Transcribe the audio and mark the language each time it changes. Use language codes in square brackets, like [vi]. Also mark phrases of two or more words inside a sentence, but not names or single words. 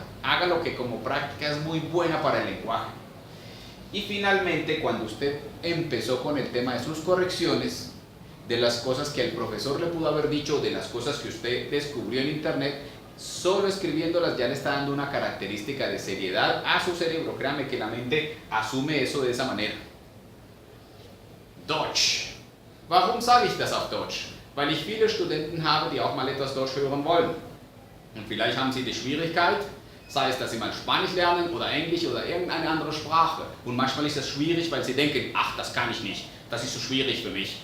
[es] Hágalo, que como práctica es muy buena para el lenguaje. Y finalmente, cuando usted empezó con el tema de sus correcciones, de las cosas que el profesor le pudo haber dicho, de las cosas que usted descubrió en internet, solo escribiéndolas ya le está dando una característica de seriedad a su cerebro. Créame que la mente asume eso de esa manera. [de] Deutsch. Warum sage ich das auf Deutsch? weil ich viele Studenten habe, die auch mal etwas Deutsch hören wollen. Und vielleicht haben sie die Schwierigkeit, sei es, dass sie mal Spanisch lernen oder Englisch oder irgendeine andere Sprache. Und manchmal ist das schwierig, weil sie denken, ach, das kann ich nicht, das ist zu schwierig für mich.